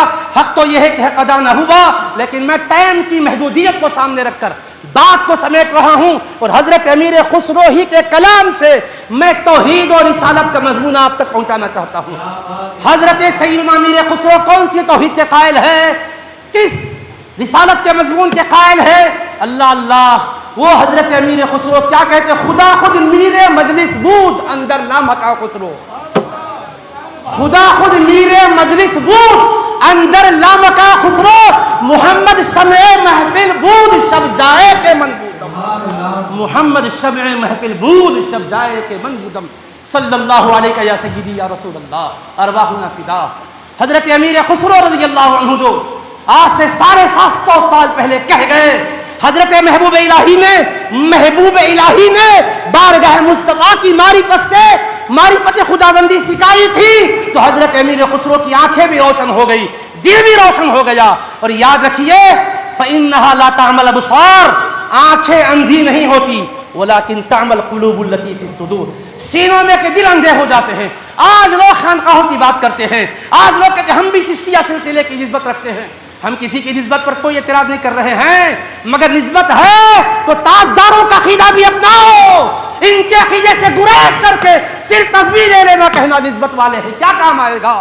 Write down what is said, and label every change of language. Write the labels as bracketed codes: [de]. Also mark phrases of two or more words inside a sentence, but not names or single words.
[ur] حق تو یہ ہے کہ حق ادا نہ ہوا، لیکن میں ٹائم کی محدودیت کو سامنے رکھ کر بات کو سمیٹ رہا ہوں، اور حضرت امیر خسرو ہی کے کلام سے میں توحید اور رسالت کا مضمون آپ تک پہنچانا چاہتا ہوں. حضرت سیدنا امیر خسرو کون سی توحید کے قائل ہے، کس رسالت کے مضمون کے قائل ہے؟ اللہ. وہ حضرت امیر خسرو کیا کہتے؟ [fa] خدا خود میر مجلس بود اندر لامکا خسرو. خدا خود میر مجلس بود اندر لامکا خسرو. محمد شمع محفل بود شب جائے کے من بودم. محمد شمع محفل بود شب جائے کے من بودم. [ar] صلی اللہ علیہ یا سیدی یا رسول اللہ ارواحنا فدا. [ur] حضرت امیر خسرو [ar] رضی اللہ عنہ [ur] جو آج سے 750 سال پہلے کہہ گئے، حضرت محبوب الہی نے بارگاہ مصطفیٰ کی معرفت خداوندی سکھائی تھی، تو حضرت امیر خسرو کی آنکھیں بھی روشن ہو گئی، دل بھی روشن ہو گیا. اور یاد رکھیے [ar] فَإِنَّهَا لَا تَعْمَلُ الْأَبْصَارُ. [ur] آنکھیں اندھی نہیں ہوتی، [ar] وَلَكِنْ تَعْمَلُ الْقُلُوبُ الَّتِي فِي الصُّدُورِ. [ur] سینوں میں کے دل اندھے ہو جاتے ہیں. آج لوگ خانقاہوں کی بات کرتے ہیں، آج لوگ کہتے ہیں ہم بھی چشتیہ سلسلے کی نسبت رکھتے ہیں. ہم کسی کی نسبت پر کوئی اعتراض نہیں کر رہے ہیں، مگر نسبت ہے تو تاجداروں کا عقیدہ بھی اپناؤ. ان کے عقیدے سے گریز کر کے صرف تسبیح لے لینا کہنا نسبت والے ہیں، کیا کام آئے گا؟